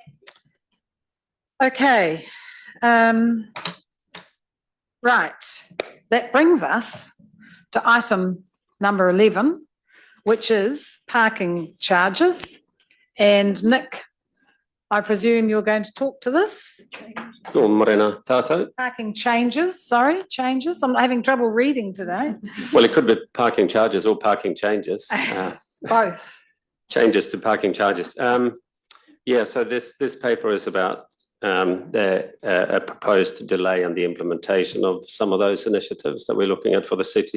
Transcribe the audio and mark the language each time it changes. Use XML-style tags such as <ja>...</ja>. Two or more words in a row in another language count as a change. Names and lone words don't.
<en>Okay. Right. That brings us to item number 11, which is parking charges. And Nick, I presume you're going to talk to this?</en> <mi>Ko morena tātou.</mi> <en>Parking changes. I'm having trouble reading today. Well, it could be parking charges or parking changes. Both. Changes to parking charges. Yeah, so this paper is about a proposed delay in the implementation of some of those initiatives that we're looking at for the city.</en>